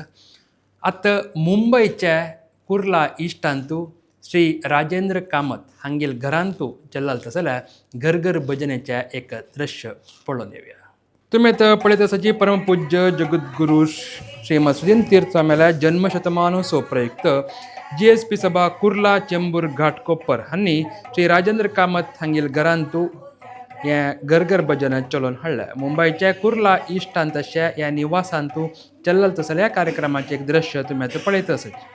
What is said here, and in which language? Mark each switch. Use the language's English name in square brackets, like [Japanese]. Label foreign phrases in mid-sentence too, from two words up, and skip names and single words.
[Konkani] आतां मुंबयच्या कुर्ला इश्टांतू श्री राजेंद्र कामत हांगेल घरांतू चल्लाल तसल्या घर घर भजनेच्या एक दृश्य पळोवन येवया. तुमी आतां पळयत आसाची परमपूज्य जगद्गुरू श्रीमद सुधींद्र तीर्थ स्वामीला जन्मशतमानोत्सव प्रयुक्त GSP सभा कुर्ला चेंबूर घाटकोपर हांणी श्री राजेंद्र कामत हांगेल घरांतू हें घर घर भजन चलोवन हाडलें. मुंबयच्या कुर्ला इश्टांत अशा ह्या निवासांतू चल्लाल तसल्या ह्या कार्यक्रमाचें एक दृश्य तुमी आतां पळयत आसात.